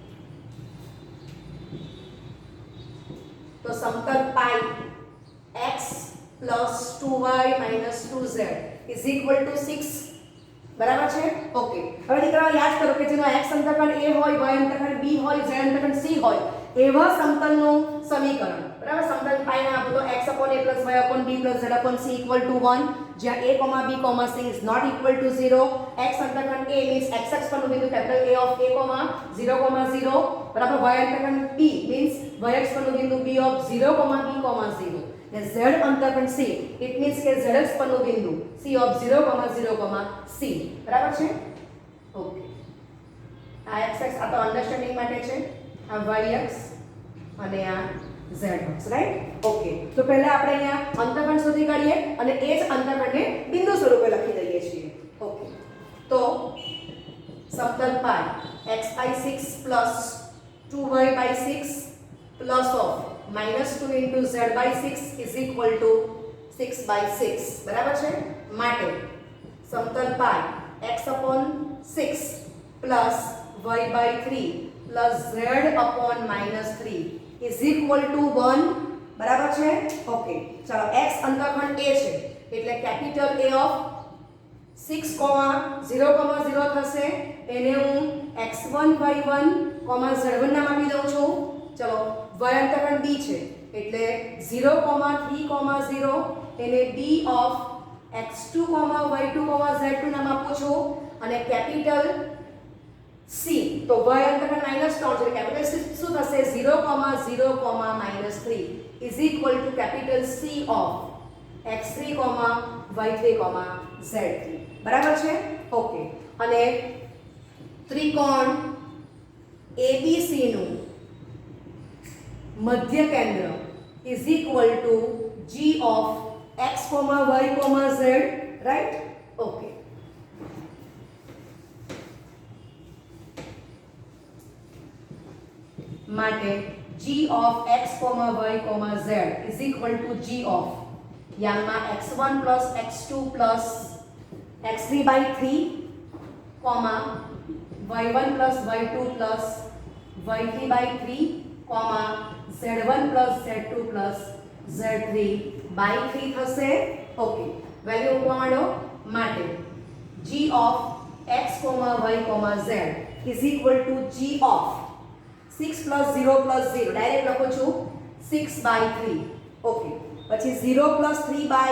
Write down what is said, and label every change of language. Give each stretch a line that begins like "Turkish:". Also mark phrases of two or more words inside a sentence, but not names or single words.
Gujarati: ઓકે, તો સમતલ પાઈ
English: x plus 2y minus 2z is equal to 6
Gujarati: બરાબર છે ઓકે હવે દીકરાઓ યાદ કરો કે જેનો x અંતરખંડ a હોય y અંતરખંડ b હોય z અંતરખંડ c હોય એવા સમતલનું સમીકરણ બરાબર સમતલ પાઈ ને આપો તો
English: x upon a plus y upon b plus z upon c equal to 1
Gujarati: જ્યાં a, b, c
English: is not equal to 0
Gujarati: x અંતરખંડ a means x પરનું બિંદુ કેપિટલ A of a, 0, 0 બરાબર y અંતરખંડ b means y પરનું બિંદુ b of 0, b, 0 ને z અંતરખંડ c
English: it means
Gujarati: કે z પરનું બિંદુ c of 0, 0, c બરાબર છે ઓકે આ x આ તો અન્ડરસ્ટેન્ડિંગ માટે છે આ y અને આ z
English: right okay
Gujarati: તો પહેલા આપણે અહીંયા અંતરખંડ શોધી કાઢીએ અને એ જ અંતરખંડને બિંદુ સ્વરૂપે લખી દઈએ છીએ ઓકે તો સમતલ પાઈ x/6
English: 2y/6 plus of -2 into z/6 is equal to 6/6
Gujarati: બરાબર છે માટે સમતલ પાઈ
English: x upon 6 plus y/3 plus z upon -3 is equal to 1
Gujarati: બરાબર છે ઓકે ચાલો x અંતરખંડ a છે એટલે કેપિટલ A of 6, 0, 0 થશે એને હું x1 y1, z1 નામ આપી દઉં છું ચલો y અંતરખંડ b છે એટલે 0, 3, 0 એને b of x2, y2, z2 નામ આપું છું અને કેપિટલ c તો y અંતરખંડ -3 છે કેપિટલ c શું થશે
English: 0, 0, -3 is equal to capital C of x3, y3, z3
Gujarati: બરાબર છે ઓકે અને ત્રિકોણ ABC નું મધ્ય કેન્દ્ર
English: is equal to G of x, y, z right
Gujarati: ઓકે માટે g of x, y, z
English: is equal to g of
Gujarati: યામાં
English: x1 plus x2 plus x3/3 y1 plus y2 plus y3/3 z1 plus z2 plus z3/3
Gujarati: થશે ઓકે વેલ્યુ મૂકવા માંડો માટે
English: g of x, y, z is equal to g of 6 plus 0 plus 0
Gujarati: ડાયરેક્ટ લખું છું 6/3 ઓકે પછી
English: 0 plus 3